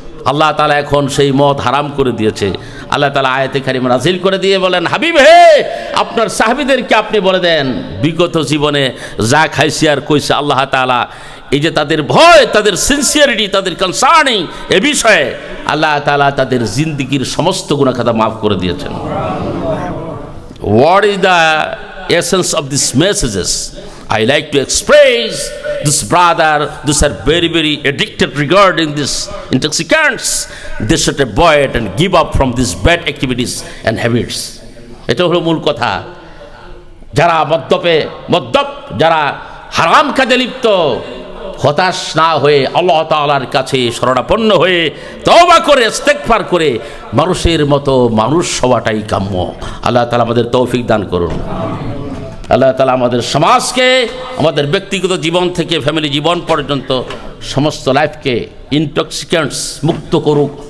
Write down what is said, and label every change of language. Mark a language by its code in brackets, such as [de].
[bn] আল্লাহ তাআলা এখন সেই মদ হারাম করে দিয়েছে। আল্লাহ তাআলা আয়াতে কারিমা নাযিল করে দিয়ে বলেন, হাবিব হে, আপনার সাহাবীদেরকে আপনি বলে দেন, বিগত জীবনে যা খাইছি আর কইছে আল্লাহ তাআলা এই যে তাদের ভয়, তাদের সিনসিয়ারিটি, তাদের কনসার্নিং এ বিষয়ে আল্লাহ তাআলা তাদের জিন্দেগির সমস্ত গুনাহ খাতা মাফ করে দিয়েছেন। [en] What is the essence of these messages? I like to express this brother, these are very, very addicted regarding this intoxicants. They should avoid and give up from these bad activities and habits. [bn] এটা হলো মূল কথা। যারা মদ্যপ, যারা হারাম কাজে লিপ্ত, হতাশ না হয়ে আল্লাহ তাআলার কাছে শরণাপন্ন হয়ে তওবা করে ইস্তেগফার করে মানুষের মতো মানুষ হওয়াটাই কাম্য। আল্লাহ তাআলা আমাদের তৌফিক দান করুন। আল্লাহ তাআলা আমাদের সমাজকে, আমাদের ব্যক্তিগত জীবন থেকে ফ্যামিলি জীবন পর্যন্ত সমস্ত লাইফকে ইনটক্সিক্যান্টস মুক্ত করুক।